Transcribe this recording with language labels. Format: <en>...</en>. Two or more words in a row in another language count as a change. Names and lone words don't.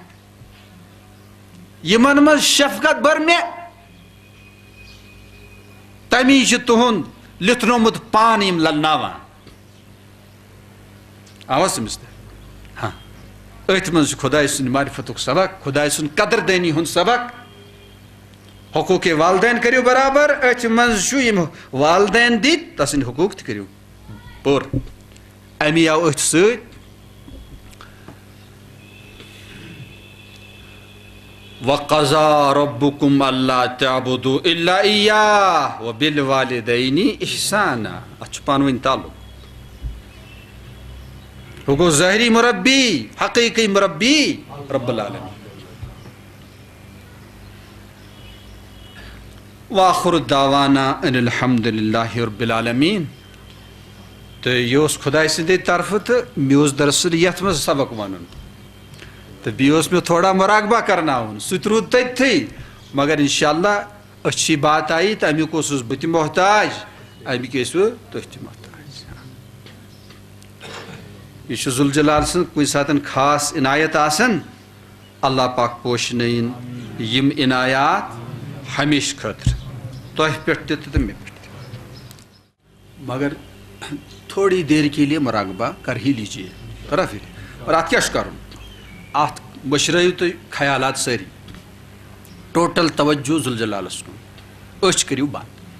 <ks>یِمن منٛز شفقت بٔر مےٚ تمی چھُ تُہُنٛد لِتھنومُت پان یِم للناوان آوا سمجھ ہاں أتھۍ منٛز چھُ خۄداے سٕنٛدِ معرفتُک سبق خۄداے سُنٛد قدردٲنی ہُنٛد سبق حقوٗقِ والدین کٔرِو برابر أتھۍ منٛز چھُ یِم والدین دِتۍ تسٕنٛدۍ حقوٗق تہِ کٔرِو پوٗرٕ امی آو أتھۍ سۭتۍ</ks> <ar>وَقَضَىٰ رَبُّكُمْ أَلَّا تَعْبُدُوا إِلَّا إِيَّاهُ وَبِالْوَالِدَيْنِ إِحْسَانًا</ar> <ks>اَتھ چھُ پانہٕ ؤنۍ تعلق ہُہ گوٚو ظٲہری مُربی حقیٖقی مُربی</ks> <ar>رب العالمین وآخر دعوانا ان الحمد للہ رب العالمین</ar> <ks>تہٕ یہِ اوس خۄداے سٕنٛدے طرفہٕ تہٕ مےٚ اوس دراصل یتھ منٛز سبق ونُن تہٕ بیٚیہِ اوس مےٚ تھوڑا مراقبہ کرناوُن سُہ تہِ روٗد تٔتھٕے مگر</ks> <ar>انشاء اللہ</ar> <ur>أچھی بات آیی</ur> <ks>تہٕ امیُک اوسُس بہٕ تہِ محتاج اَمِکۍ ٲسوٕ تُہۍ تہِ محتاج یہ چھُ ذوالجلال سٕنٛز کُنہِ ساتہٕ خاص عنایت آسان اللہ پاک پوشنٲیِن یِم عنایات ہمیشہٕ خٲطرٕ تۄہہِ پٮ۪ٹھ تہِ تہٕ مےٚ پٮ۪ٹھ تہِ مگر</ks> <ur>تھوڑی دیر کے لیے مراقبہ کر ہی لیجیے</ur> <ks>تھوڑا پھر اور اتھ کیٛاہ چھُ کرُن اتھ مٔشرٲیِو تُہۍ خیالات سٲری ٹوٹل توجہ ذوالجلالس کُن أچھ کٔرِو بنٛد</ks>